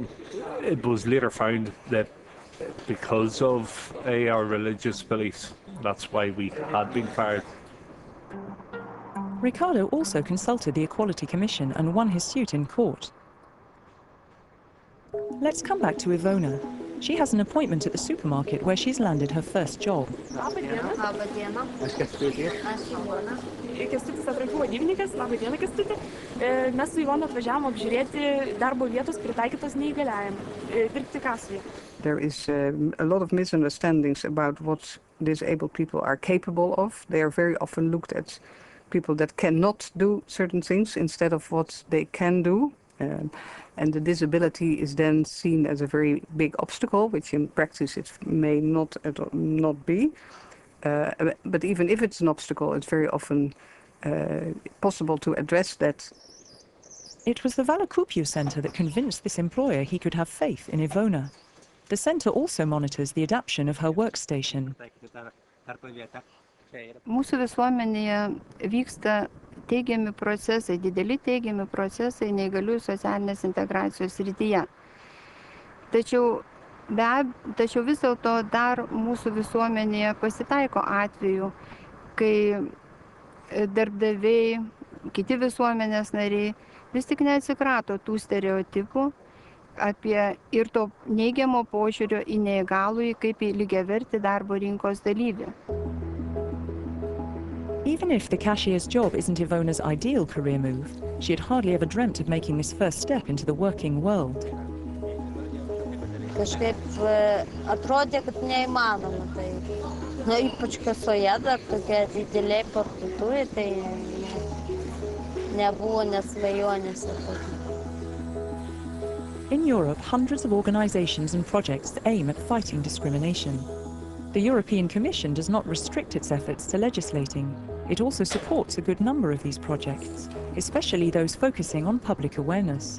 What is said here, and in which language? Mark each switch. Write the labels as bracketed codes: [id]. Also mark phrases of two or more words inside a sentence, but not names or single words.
[en] It was later found that because of our religious beliefs, that's why we had been fired. Ricardo also consulted the Equality Commission and won his suit in court. Let's come back to Ivona. She has an appointment at the supermarket where she's landed her first job. [lt] Kęstutis atrankų vadybininkas, labą dieną Kęstuti. Mes su Ivona atvažiavome apžiūrėti darbo vietos pritaikytos neįgaliajam, dirbti kasoje. [en] There is a lot of misunderstandings about what disabled people are capable of. They are very often looked at people that cannot do certain things instead of what they can do. And the disability is then seen as a very big obstacle, which in practice it may not be. But even if it's an obstacle, it's very often possible to address that. It was the Valakupiu Centre that convinced this employer he could have faith in Ivona. The centre also monitors the adaptation of her workstation. [lt] Mūsų visuomenėje vyksta teigiami procesai, dideli teigiami procesai neįgaliųjų socialinės integracijos srityje. Tačiau vis dėlto dar mūsų visuomenėje pasitaiko atvejų, kai darbdaviai, kiti visuomenės nariai vis tik neatsikrato tų stereotipų apie ir to neigiamo požiūrio į neįgalųjį kaip į lygiavertį darbo rinkos dalyvį. [en] Even if the cashier's job isn't Ivona's ideal career move, she had hardly ever dreamt of making this first step into the working world. [lt] Kažkaip atrodė, kad neįmanoma tai. Ypač kasoje dar tokia didelė parduotuvė, tai nebuvo nesvajonės. [en] In Europe, hundreds of organisations and projects aim at fighting discrimination. The European Commission does not restrict its efforts to legislating. It also supports a good number of these projects, especially those focusing on public awareness.